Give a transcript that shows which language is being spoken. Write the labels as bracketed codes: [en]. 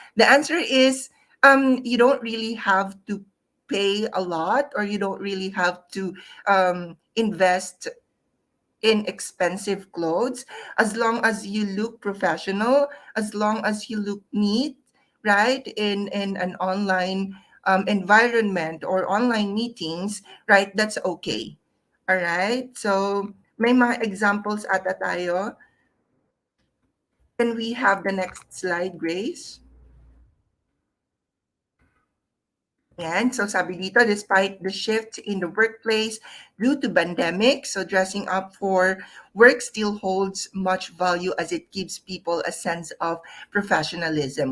[en] The answer is, you don't really have to pay a lot, or you don't really have to invest in expensive clothes, as long as you look professional, as long as you look neat, right, in an online environment or online meetings, right, that's okay. All right? [tl] So, may mga examples ata tayo. [en] Can we have the next slide, Grace? [tl] And so sabi dito, [en] despite the shift in the workplace due to pandemic, so dressing up for work still holds much value as it gives people a sense of professionalism.